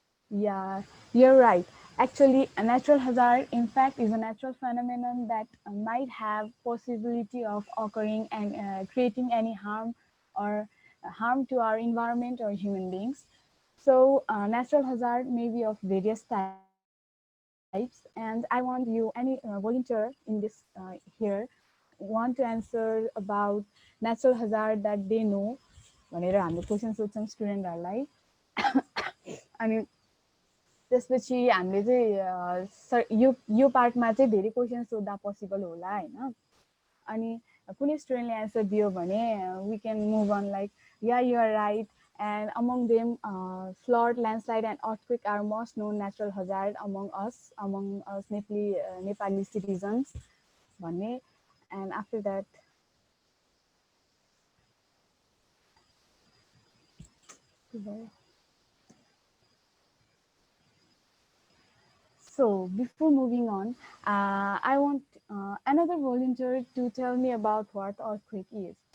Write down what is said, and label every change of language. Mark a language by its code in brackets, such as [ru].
[en] Yeah, you're right. Actually, a natural hazard, in fact, is a natural phenomenon that might have possibility of occurring and creating any harm or harm to our environment or human beings. So, natural hazard may be of various types, and I want you, any volunteer in this here, want to answer about natural hazard that they know. [ne] भनेर हामीले question सोध्छौँ स्टुडेन्टहरूलाई। अनि त्यसपछि हामीले चाहिँ यो पार्टमा चाहिँ धेरै क्वेसन सोध्दा पोसिबल होला हैन। [en] अनि कुनै स्टुडेन्टले एन्सर दियो भने we can move on like yeah you are right and among them flood, landslide and earthquake are most known natural hazard among us Nepali citizens भन्ने. And after that so before moving on, I want another volunteer to tell me about what earthquake is.